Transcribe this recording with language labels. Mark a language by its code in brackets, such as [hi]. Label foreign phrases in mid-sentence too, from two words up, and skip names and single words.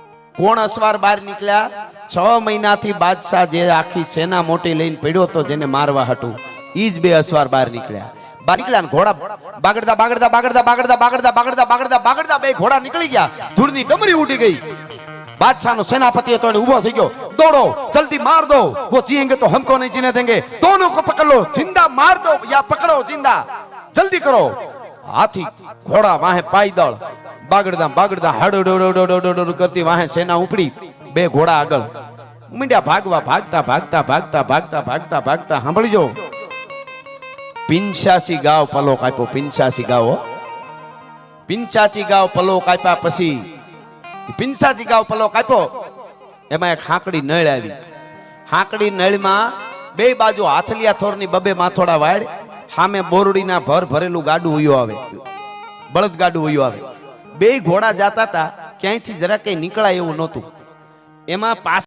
[gu] કોણ અસવાર બહાર નીકળ્યા? 6 મહિનાથી બાદશાહ જે આખી સેના મોટી લઈને પડ્યો તો જેને મારવા હતું, ઈ જ 2 અસવાર બહાર નીકળ્યા. બહાર નીકળ્યા ને ઘોડા બાગડતા બાગડતા બાગડતા બાગડતા બાગડતા બાગડતા બાગડતા બાગડતા 2 ઘોડા નીકળી ગયા. ધૂળની ડમરી ઉડી ગઈ. બાદશાહ સેનાપતિ તો ઉભો થી ગયો, [hi] दौड़ो जल्दी मार दो, वो जिएंगे तो हमको नहीं जीने देंगे, दोनों को पकड़ लो, जिंदा मार दो या पकड़ो जिंदा, जल्दी करो. [gu] હાથી ઘોડા વાહે પાયદળ બાગડદા બાગડદા હાડો કરતી વાહે સેના ઉપડી. 2 ઘોડા આગળ મીંડ્યા ભાગવા. ભાગતા ભાગતા ભાગતા ભાગતા ભાગતા ભાગતા સાંભળીજો 85 ગાવ પલો કાપ્યો. 85 ગાવ 85 ગાવ પલો કાપ્યા પછી 85 ગાવ પલો કાપ્યો. એમાં એક હાકડી નળ આવી. હાકડી નળમાં 2 બાજુ હાથલિયા થોરની 2 માથોડા વાડ, સામે बोरડીના ભર ભરેલું ગાડું ઉયો આવે, બળદ ગાડું ઉયો આવે. 2 ઘોડા જાતા હતા, ક્યાંયથી જરા કઈ નીકળાય એવું નહોતું. એમાં